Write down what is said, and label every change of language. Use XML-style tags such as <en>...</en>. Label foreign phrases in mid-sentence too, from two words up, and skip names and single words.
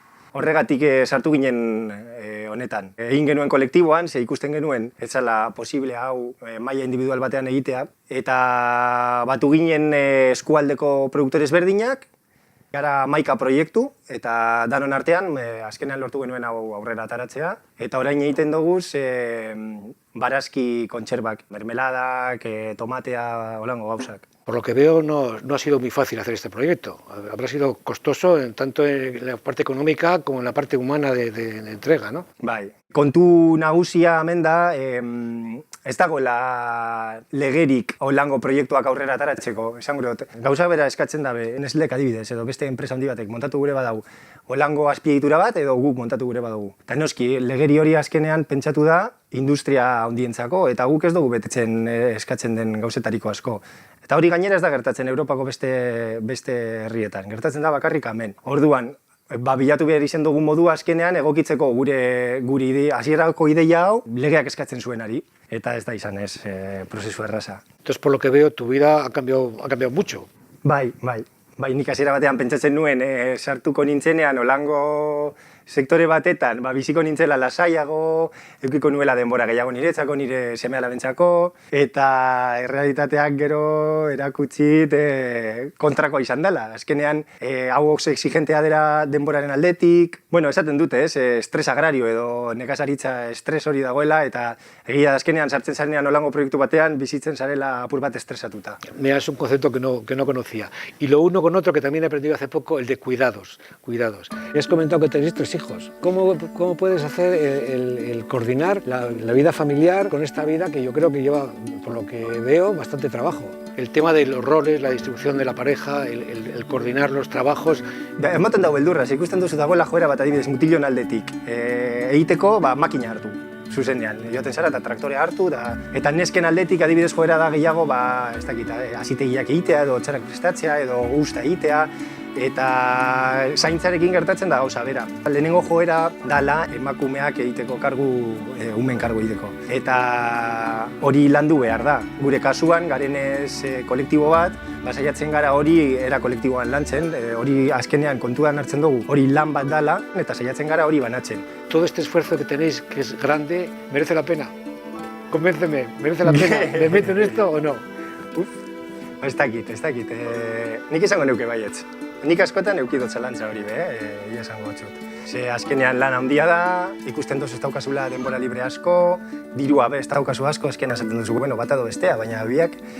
<eu>Horregatik sartu ginen honetan. Egin genuen kolektiboan, ze ikusten genuen, ez zela posible hau maila individual batean egitea, eta batu ginen eskualdeko produktore ezberdinak, gara 11 proiektu, eta danon artean, azkenean lortu genuen hau aurrera ataratzea, eta orain egiten dugu barazki kontserbak, mermeladak, tomatea, holango gauzak.</eu> <es>Por lo que veo, no ha sido muy fácil hacer este proyecto. Habrá sido costoso tanto en la parte económica como en la parte humana de entrega, ¿no?</es> <eu>Bai. Kontu nagusia hemen da, ez dagoela legerik holango proiektuak aurrera ataratzeko. Esan gure, gauza bera eskatzen dabe, Nestlek adibidez, edo beste enpresa handi batek montatu gure badau holango azpiegitura bat, edo guk montatu gure badugu. Eta noski, legeri hori azkenean pentsatu da industria handientzako, eta guk ez dugu betetzen eskatzen den gauzetariko asko. Eta hori gainera ez da gertatzen Europako beste herrietan, gertatzen da bakarrik hemen. Orduan, bilatu behar izen dugun modua azkenean egokitzeko gure hasierako ideia hau legeak eskatzen zuenari. Eta ez da izan ez prozesu erraza. Entonces, por lo que veo, tu vida ha cambiado mucho. Bai, nik hasiera batean pentsatzen nuen sartuko nintzenean holango sektore batetan, biziko nintzela lasaiago, edukiko nuela denbora gehiago niretzako, nire seme-alabentzako, eta errealitateak gero erakutsit kontrakoa izan dela. Azkenean, hau exigentea dela denboraren aldetik, bueno, esaten dute,</eu> <es>estres agrario</es> <eu>edo nekazaritza estres hori dagoela, eta egia azkenean sartzen zarenean holango proiektu batean, bizitzen zarela apur bat estresatuta.</eu> <es>Mira, es un concepto que no conocía. Y lo uno con otro que también he aprendido hace poco, el de cuidados. Y has comentado que tenéis 3 hijos. ¿Cómo puedes hacer el coordinar la vida familiar con esta vida que yo creo que lleva, por lo que veo, bastante trabajo? El tema de los roles, la distribución de la pareja, el coordinar los trabajos.</es> <eu>Ematen dago beldurra, ikusten duzu dagoela joera bat adibidez mutilon aldetik. Egiteko makina hartu. Zuzenean, joaten zara eta traktorea hartu, eta nesken aldetik adibidez joera da gehiago, ez dakit, azitegiak egitea edo txarak prestatzea edo usta egitea, eta zaintzarekin gertatzen da gauza bera. Lehenengo joera dala emakumeak egiteko umen kargu egiteko. Eta hori landu behar da. Gure kasuan, garenez kolektibo bat, saiatzen gara hori era kolektiboan lantzen, hori azkenean kontuan hartzen dugu, hori lan bat dala, eta saiatzen gara hori banatzen.</eu> <es>Todo este esfuerzo que tenéis, que es grande, ¿merece la pena? Convénceme, ¿merece la pena? ¿Me meto en esto o no?</es> <eu>Ez dakit. Nik izango neuke baietz. Nik askotan eukidot zelantza hori, ia esango txut. Ze azkenean lan handia da, ikusten dozu ez daukazula denbora libre asko, dirua ez daukazu asko, azkenean esaten duzu, bata edo bestea, baina biak.</eu>